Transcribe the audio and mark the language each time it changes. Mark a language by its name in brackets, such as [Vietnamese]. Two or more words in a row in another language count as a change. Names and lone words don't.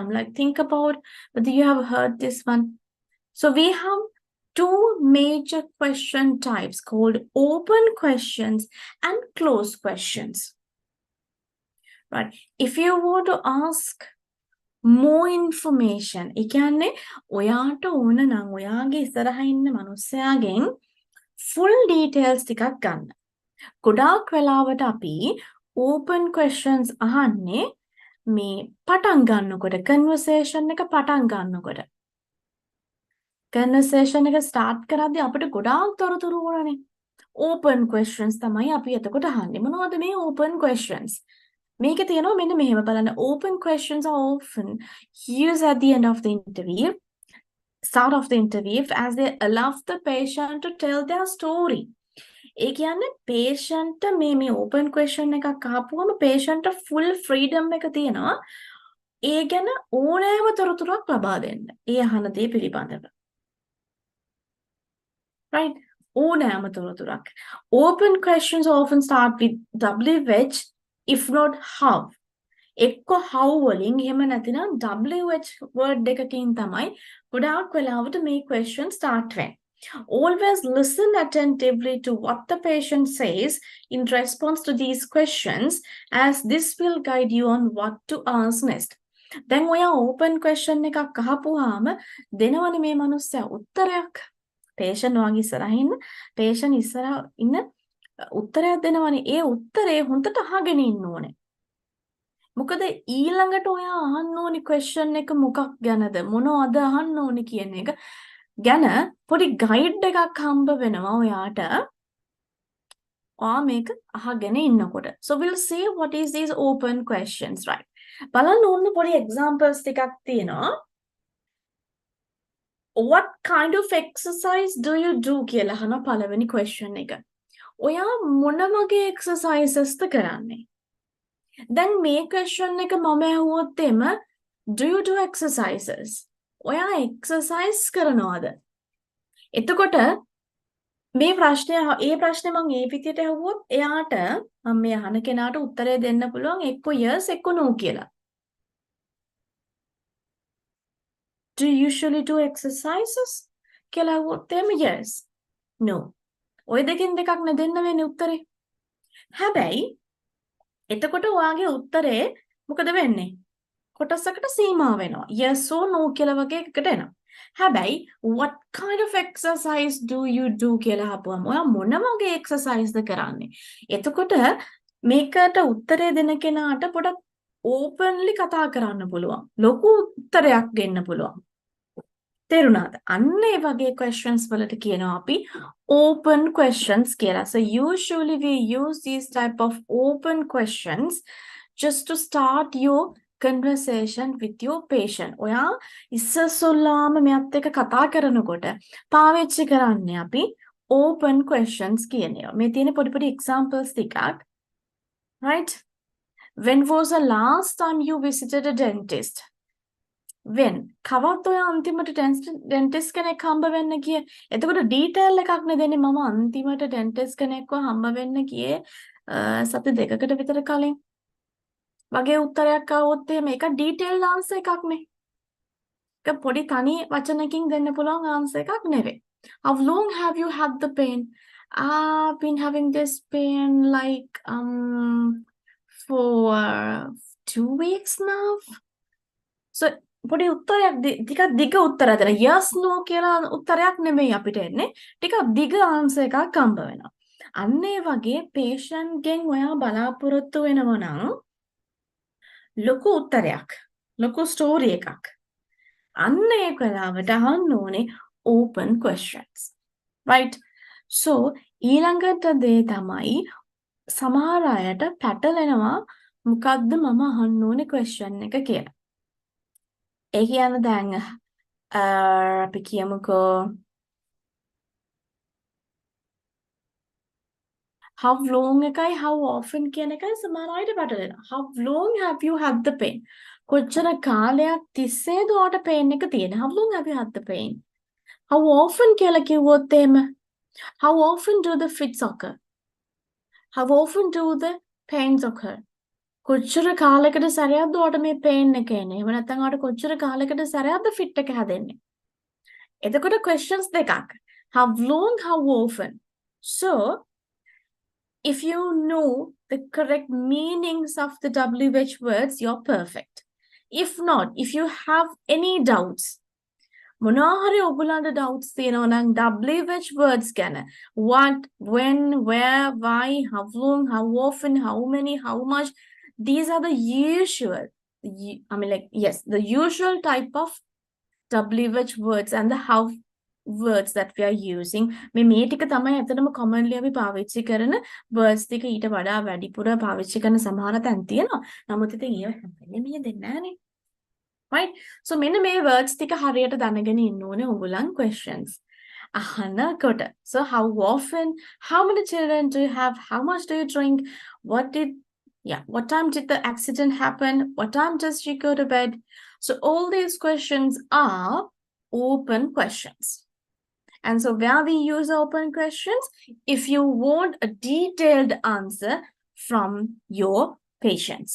[English] Like think about whether you have heard this one. So we have two major question types called open questions and closed questions. Right. If you want to ask more information, [Sinhala] ඒ කියන්නේ ඔයාට ඕන නම් ඔයාගේ ඉස්සරහා ඉන්න මනුස්සයාගෙන් [English] full details [Sinhala] ටිකක් ගන්න. ගොඩාක් වෙලාවට අපි [English] open questions [Sinhala] අහන්නේ මේ පටන් ගන්නකොට conversation එක පටන් ගන්නකොට. conversation එක start කරද්දී අපිට ගොඩාක් තොරතුරු ඕනනේ. [English] Open questions [Sinhala] තමයි අපි එතකොට අහන්නේ. මොනවද මේ [English] open questions? [Sinhala] මේකේ තියෙනවා මෙන්න මෙහෙම බලන්න. [English] Open questions are often used at the end of the interview, start of the interview, as they allow the patient to tell their story. [Sinhala] ඒ කියන්නේ patient මේ [English] open question [Sinhala] එකක් අහපුවම patient [English] full freedom [Sinhala] එක තියෙනවා. ඒ ගැන ඕනෑම තොරතුරක් ලබා දෙන්න. ඒ අහන දේ පිළිබඳව. Right? ඕනෑම තොරතුරක්. [English] Open questions often start with WH, if not how. [Sinhala] එක්ක how වලින් එහෙම නැතිනම් [English] WH word [Sinhala] එකකින් තමයි ගොඩාක් වෙලාවට මේ question start වෙන්නේ. [English] Always listen attentively to what the patient says in response to these questions, as this will guide you on what to ask next. [Sinhala] දැන් ඔයා open question එකක් අහපුවාම දෙනවනේ මේ මිනිස්සයා උත්තරයක්. patient වගේ ඉස්සරහින් patient ඉස්සරහ ඉන්න උත්තරයක් දෙනවනේ. ඒ උත්තරේ හොඳට අහගෙන ඉන්න ඕනේ. මොකද ඊළඟට ඔයා අහන්න ඕනි question එක මොකක් ගැනද මොනවද අහන්න ඕනි කියන එක ගැන පොඩි guide එකක් හම්බ වෙනවා ඔයාට. ඔයා මේක අහගෙන ඉන්නකොට. [English] So we'll see what is these open questions, right? [Sinhala] බලන්න ඕන පොඩි examples ටිකක් තියෙනවා. [English] What kind of exercise do you do [Sinhala] කියලා අහන පළවෙනි question එක. ඔයා මොන වගේ exercises ද කරන්නේ? දැන් මේ question එක මම අහුවොත් එම [English] do you do exercises? [Sinhala] ඔයා exercise කරනවද? එතකොට මේ ප්‍රශ්නේ මම ඒ විදිහට අහුවොත් එයාට මම මේ අහන කෙනාට උත්තරය දෙන්න පුළුවන් එක්ක yes එක්ක no කියලා. [English] Do you usually do exercises? [Sinhala] කියලා අහුවොත් එම [English] yes, no. [Sinhala] ඔය දෙකෙන් දෙකක් නේ දෙන්න වෙන්නේ උත්තරේ. හැබැයි එතකොට ඔයාගේ උත්තරේ මොකද වෙන්නේ? කොටසකට සීමා වෙනවා. [English] Yes or no [Sinhala] කියලා වගේ එකකට එනවා. හැබැයි [English] what kind of exercise do you do [Sinhala] කියලා අහපුවම ඔයා මොන වගේ exercise ද කරන්නේ? එතකොට මේකට උත්තරේ දෙන කෙනාට පොඩක් openly කතා කරන්න පුළුවන්. ලොකු උත්තරයක් දෙන්න පුළුවන්. තේරුණාද? අන්න ඒ වගේ questions වලට කියනවා අපි [English] open questions [Sinhala] කියලා. [English] So usually we use these type of open questions just to start your conversation with your patient. [Sinhala] ඔයා ඉස්සෙල්ලාම මෙයත් එක්ක කතා කරනකොට පාවිච්චි කරන්නේ අපි [English] open questions [Sinhala] කියන ඒවා. මේ තියෙන පොඩි examples ටිකක්. [English] Right? When was the last time you visited a dentist? [Sinhala] When කවද්ද ඔය අන්තිමට dentist කෙනෙක් හම්බ වෙන්න ගියේ? එතකොට detail එකක් නේ දෙන්නේ මම අන්තිමට dentist කෙනෙක්ව හම්බ වෙන්න ගියේ සති දෙකකට විතර කලින්. වගේ උත්තරයක් ආවොත් මේක detailed answer එකක් නේ. ඒක පොඩි තනි වචනකින් දෙන්න පුළුවන් answer එකක් නෙවෙයි. [English] How long have you had the pain? I've been having this pain like for 2 weeks now. [Sinhala] So පොඩි උත්තරයක් ටිකක් දිග උත්තරයක් දෙන්න. [English] yes no [Sinhala] කියලා උත්තරයක් නෙමෙයි අපිට එන්නේ. ටිකක් දිග answer එකක් හම්බ වෙනවා. අන්න ඒ වගේ patient ගෙන් ඔයා බලාපොරොත්තු වෙනවා නම් ලොකු උත්තරයක්, ලොකු story එකක්. අන්න ඒ වෙලාවට අහන්න ඕනේ [English] open questions. [Sinhala] Right? So ඊළඟට දේ තමයි සමහර අයට පැටලෙනවා මොකද්ද මම අහන්න ඕනේ question එක කියලා. ඒ කියන්නේ දැන් අපි කියමුකෝ [English] how long [Sinhala] එකයි [English] how often [Sinhala] කියන එකයි සමහර අයට පැටලෙනවා. [English] How long have you had the pain? [Sinhala] කොච්චර කාලයක් තිස්සේද ඔයාට pain එක තියෙන්නේ? [English] How long have you had the pain? How often [Sinhala] කියලා කිව්වොත් එහෙම [English] how often do the fits occur? How often do the pains occur? [Sinhala] කොච්චර කාලයකට සැරයක්ද ඔයාට මේ pain එක එන්නේ? එහෙම නැත්නම් ඔයාට කොච්චර කාලයකට සැරයක්ද fit එක හැදෙන්නේ? එතකොට questions දෙකක්. [English] How long, how often? So if you know the correct meanings of the WH words, you're perfect. If not, if you have any doubts, [Sinhala] මොනවා හරි ඔයගොල්ලන්ට doubts තියෙනවා නම් WH words ගැන [English] what, when, where, why, how long, how often, how many, how much, these are the usual, the usual type of WH words and the how words that we are using. [Sinhala] මේ ටික තමයි ඇත්තටම commonly අපි පාවිච්චි කරන words ටික ඊට වඩා වැඩිපුර පාවිච්චි කරන සමහර තැන් තියෙනවා. නමුත් ඉතින් ඒව හැමෙන්නේ මේ දෙන්නේ නැහනේ. Right? So මෙන්න මේ words ටික හරියට දැනගෙන ඉන්න ඕනේ ඕගොල්ලන් questions අහනකොට. [English] So how often, how many children do you have, how much do you drink, what time did the accident happen, what time does she go to bed? So all these questions are open questions. And so where we use open questions, if you want a detailed answer from your patients.